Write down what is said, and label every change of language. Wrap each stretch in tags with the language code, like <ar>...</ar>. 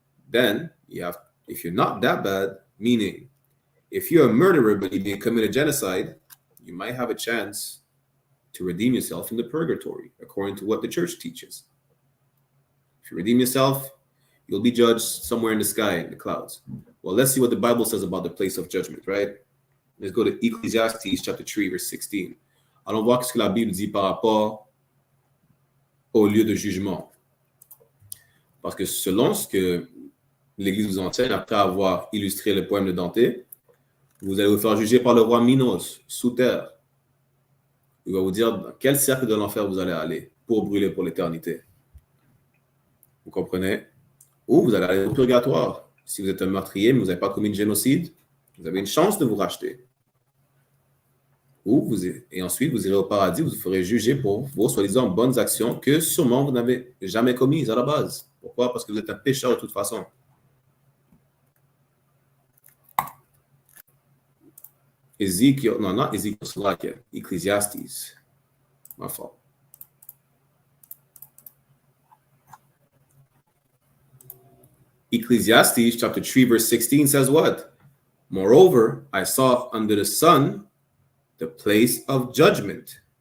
<en>Then you have, if you're not that bad, meaning if you're a murderer but you didn't commit a genocide, you might have a chance to redeem yourself in the purgatory, according to what the church teaches. If you redeem yourself, you'll be judged somewhere in the sky, in the clouds. Well, let's see what the Bible says about the place of judgment, right? Let's go to Ecclesiastes chapter 3, verse 16.</en> <fr>Allons voir ce que la Bible dit par rapport au lieu de jugement. Parce que selon ce que l'Église vous enseigne, après avoir illustré le poème de Dante, vous allez vous faire juger par le roi Minos, sous terre. Il va vous dire dans quel cercle de l'enfer vous allez aller pour brûler pour l'éternité. Vous comprenez? Ou vous allez aller au purgatoire. Si vous êtes un meurtrier, mais vous n'avez pas commis de génocide, vous avez une chance de vous racheter. Et ensuite, vous irez au paradis, vous ferez juger pour vos soi-disant bonnes actions que sûrement vous n'avez jamais commises à la base. Pourquoi? Parce que vous êtes un pécheur de toute façon.</fr> <en>Ezekiel, non, not Ezekiel, it's like Ecclesiastes. My fault. Ecclesiastes chapter 3 verse 16 says what? Moreover, I saw under the sun the place of judgment.</en>